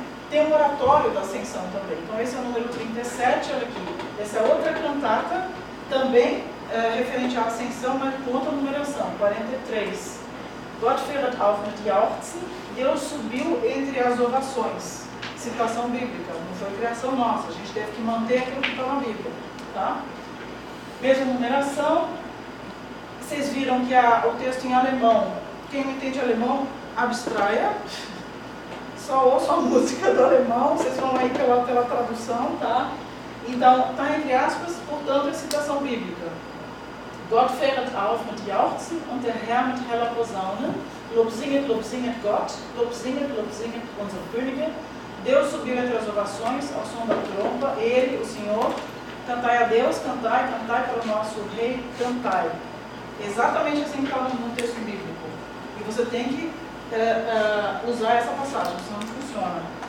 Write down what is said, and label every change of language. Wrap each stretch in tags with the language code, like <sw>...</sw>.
<pt>Tem um oratório da Ascensão também. Então esse é o número 37, olha aqui. Essa é outra cantata, também referente à Ascensão, mas com outra numeração, 43.</pt> <de>Gott fährt auf mit Jauchzen,</de> <pt>Deus subiu entre as orações. Citação bíblica, não foi criação nossa, a gente teve que manter aquilo que está na Bíblia. Tá? Mesma numeração. Vocês viram que o texto em alemão, quem não entende alemão, abstraia. só ouçam a música do alemão, vocês vão aí pela tradução, tá? Então, está entre aspas, portanto, é citação bíblica.</pt> <de>Gott fähret auf mit Jauchzen und der Herr mit heller Posaune. Lob singet Gott, Lob singet unsere Könige.</de> <pt>Deus subiu entre as orações ao som da tromba, Ele, o Senhor. Cantai a Deus, cantai, cantai para o nosso Rei, cantai. Exatamente assim que está no texto bíblico. E você tem que usar essa passagem, senão não funciona.</pt>